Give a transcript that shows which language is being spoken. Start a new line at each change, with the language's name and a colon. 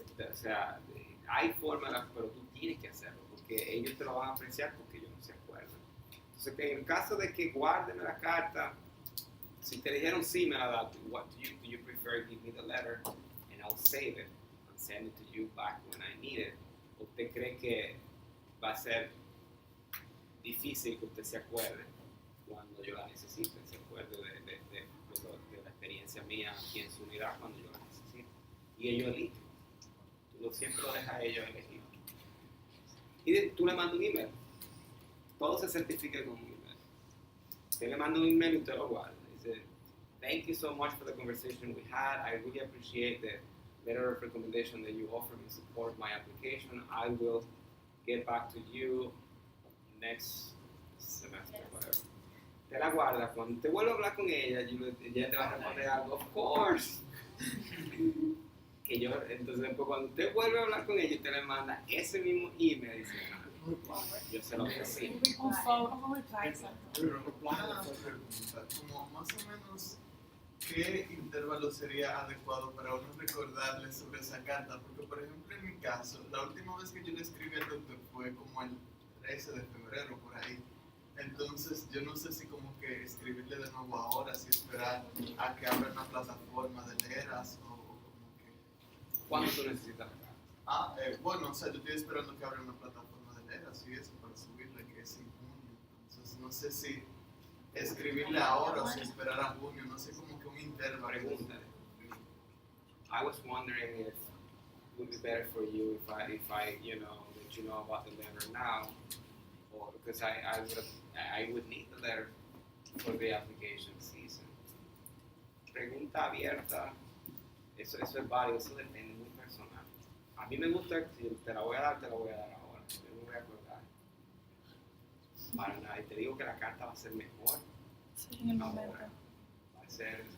Spanish: O sea, hay formas, pero tú tienes que hacerlo, porque ellos te lo van a apreciar porque ellos no se acuerdan. Entonces, que en el caso de que guarden la carta, si te dijeron sí, me la da,
English: what do you prefer? Give me the letter and I'll save it and send it to you back when I need it.
Spanish: ¿Usted cree que va a ser difícil que usted se acuerde cuando yo la necesite? Se acuerde de la experiencia mía aquí en su unidad cuando yo la necesite. Y ellos eligen. Tú siempre lo dejas a ellos elegir. Y tú le mandas un email. Todo se certifica con un email. Usted le manda un email y usted lo guarda.
English: Dice, thank you so much for the conversation we had. I really appreciate the letter of recommendation that you offer me to support my application. I will get back to you next semester, whatever.
Spanish: Te la guarda. Cuando te vuelva a hablar con ella, ella te va a responder algo,
English: of course.
Spanish: Entonces después cuando usted vuelve a hablar con ella, usted le manda ese mismo email y dice, yo se lo ofrecí. Un reply. Una pregunta, como más o menos, ¿qué intervalo sería adecuado para uno recordarle sobre esa carta? Porque, por ejemplo, en mi caso, la última vez que yo le escribí al doctor fue como el 13 de febrero, por ahí. Entonces, yo no sé si como que escribirle de nuevo ahora, si esperar a que abra una plataforma de leeras o como que... ¿Cuándo tú necesitas la carta? Bueno, o sea, yo estoy esperando que abra una plataforma de leeras y eso para subirle, que es en junio. Entonces, no sé si escribirle ahora o si esperar a junio, no sé, como que un intervalo. Pregúntale.
English: I was wondering if it would be better for you if I let you know about the letter now, or because I would need the letter for the application season.
Spanish: Pregunta abierta, eso es válido, eso depende, muy personal. A mí me gusta, si te la voy a dar ahora, yo no me voy a acordar. Para nada, y te digo que la carta va a ser mejor. Sí, en el momento. Ahora. Va a ser...